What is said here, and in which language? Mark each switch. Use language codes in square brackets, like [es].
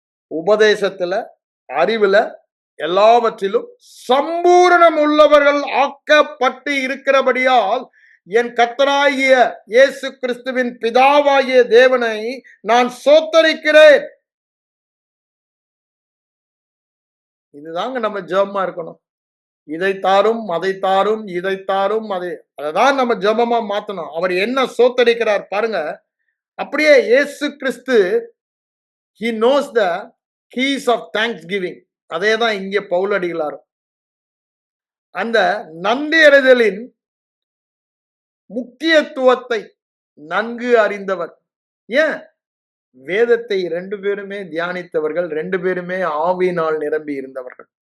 [ta] உபதேசத்துல, அறிவுல, எல்லாவற்றிலும் சம்பூரணம் உள்ளவர்கள் ஆக்கப்பட்டு இருக்கிறபடியால் என் கர்த்தராகிய இயேசு கிறிஸ்துவின் பிதாவாகிய தேவனை நான் சோத்தரிக்கிறேன். இதுதாங்க நம்ம ஜெபமா இருக்கணும். இதை தாரும், அதை தாரும், இதை தாரும், அதைதான் நம்ம ஜெபமா மாத்தணும். அவர் என்ன சோத்தரிக்கிறார் பாருங்க. அப்படியே இயேசு கிறிஸ்து, [en] he knows the keys of thanksgiving. [ta] அதேதான் இங்கே பவுலடிகளாரும் அந்த நன்றி அறிதலின் முக்கியத்துவத்தை நன்கு அறிந்தவர். ஏன்? வேதத்தை 2 பேருமே தியானித்தவர்கள், 2 பேருமே ஆவியினால் நிரம்பி இருந்தவர்கள்.